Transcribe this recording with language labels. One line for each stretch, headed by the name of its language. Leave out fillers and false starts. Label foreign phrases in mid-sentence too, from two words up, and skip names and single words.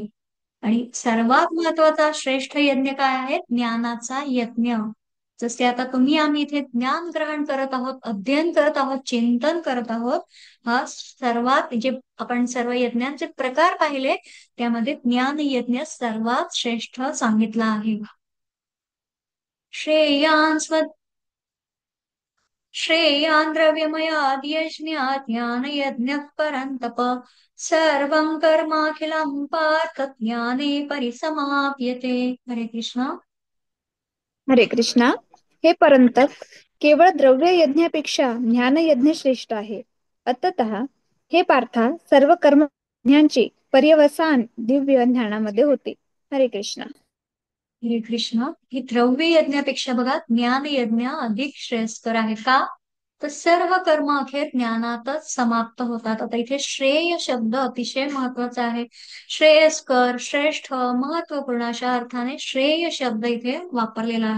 Marathi: आणि सर्वात महत्वाचा श्रेष्ठ यज्ञ काय आहे? ज्ञानाचा यज्ञ. जसे आता तुम्ही आम्ही इथे ज्ञान ग्रहण करत आहोत, अध्ययन करत आहोत, चिंतन करत आहोत, हा सर्वात जे आपण सर्व यज्ञांचे प्रकार पाहिले त्यामध्ये ज्ञान यज्ञ सर्वात श्रेष्ठ सांगितला आहे.
Sanskrit: श्रेयान् स्व श्रेयान् द्रव्यमयाद्यज्ञात् ज्ञानयज्ञः परन्तप सर्वं कर्माखिलं पार्थ ज्ञाने परिसमाप्यते.
Marathi: हरे कृष्ण. हरे कृष्णा. हे परंतप, केवळ द्रव्य यज्ञापेक्षा ज्ञान यज्ञ श्रेष्ठ आहे. अतः हे पार्था, सर्व कर्म यज्ञांचे पर्यवसान दिव्य ज्ञानामध्ये होते. हरे कृष्णा. हरे कृष्ण. ही द्रव्य यज्ञापेक्षा बघा ज्ञान यज्ञ अधिक श्रेयस्कर आहे. का? तर सर्व कर्म अखेर ज्ञानातच समाप्त होतात. आता इथे श्रेय शब्द अतिशय महत्वाचा आहे. श्रेयस्कर, श्रेष्ठ, महत्वपूर्ण अशा अर्थाने श्रेय शब्द इथे वापरलेला आहे.